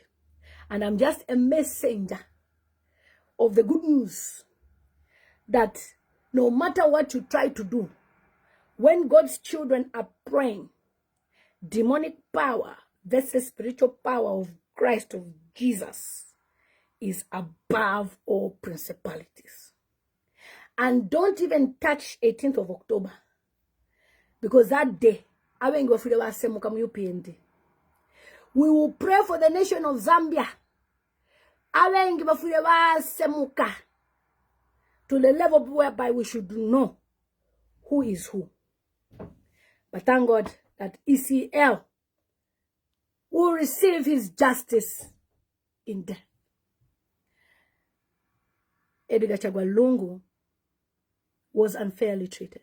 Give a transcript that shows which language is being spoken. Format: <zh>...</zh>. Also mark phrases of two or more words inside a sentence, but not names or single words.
<en>And I'm just a messenger of the good news that no matter what you try to do, when God's children are praying, demonic power versus spiritual power of Christ, of Jesus, is above all principalities. And don't even touch 18th of October, because that day</en> <bem>abengi bafire basemuka mu UPND.</bem> <en>We will pray for the nation of Zambia.</en> <bem>Abengi bafire basemuka</bem> <en>to the level whereby we should know who is who. But thank God that ECL will receive his justice in death. Edgar Chagwa Lungu was unfairly treated.</en>